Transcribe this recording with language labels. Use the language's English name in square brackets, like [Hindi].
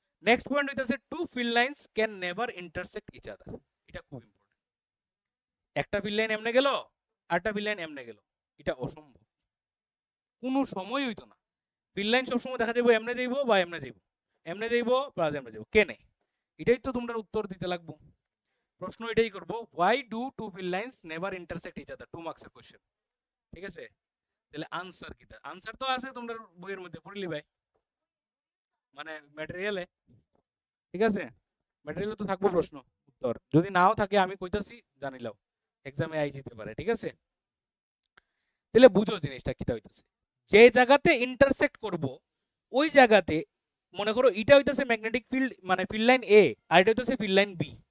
[English] next point হইতাছে two field lines can never intersect each other, [Bangla] এটা খুব important. একটা ফিল্ড লাইন এমনে গেল আরেকটা ফিল্ড লাইন এমনে গেল, এটা অসম্ভব, কোনো সময় হইতো না। ফিল্ড লাইন সবসময় দেখা যাবো এমনে যাইবো বা এমনে যাইবো, এমনে যাইবো বা এমনে যাইবো, কেনে? এটাই তো তোমরা উত্তর দিতে লাগবো। প্রশ্ন এটাই করবো, [English] why do two field lines never intersect each other, [Bangla] 2 মার্কসের কোশ্চেন, ঠিক আছে? তাহলে আনসার কিটা? আনসার তো আছে তোমরা বইয়ের মধ্যে পড়লি ভাই, মানে ম্যাটেরিয়ালে, ঠিক আছে? ম্যাটেরিয়ালে তো থাকবো প্রশ্ন উত্তর, যদি নাও থাকে আমি কইতাছি জানিলাও, এক্সামে আই যেতে পারে, ঠিক আছে? তাহলে বুঝো জিনিসটা কিটা হইতাছে, যে জায়গাতে ইন্টারসেক্ট করব ওই জায়গাতে মনে করো এটা হইতাছে ম্যাগনেটিক ফিল্ড মানে ফিল্ড লাইন এ, আর এটা হইতাছে ফিল্ড লাইন বি।